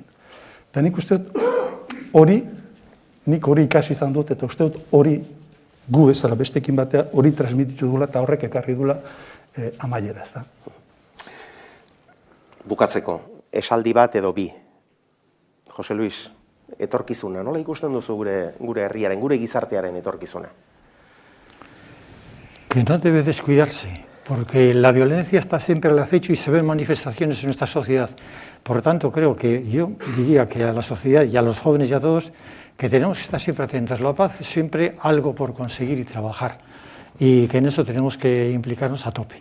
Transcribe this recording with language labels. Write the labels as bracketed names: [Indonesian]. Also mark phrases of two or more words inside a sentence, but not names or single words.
[Basque] Eta nik uste dut hori, nik hori ikasi izan dut, eta uste dut hori gu ezala bestekin batea hori transmititu dula eta horrek ekarri dula amaiera, ez da. Bukatzeko, esaldi bat edo bi. Jose Luis, etorkizuna, nola ikusten duzu gure herriaren, gure gizartearen etorkizuna? [Spanish] Que no debe descuidarse, porque la violencia está siempre al acecho y se ven manifestaciones en nuestra sociedad. Por lo tanto, creo que yo diría que a la sociedad y a los jóvenes y a todos, que tenemos que estar siempre atentos. La paz es siempre algo por conseguir y trabajar, y que en eso tenemos que implicarnos a tope.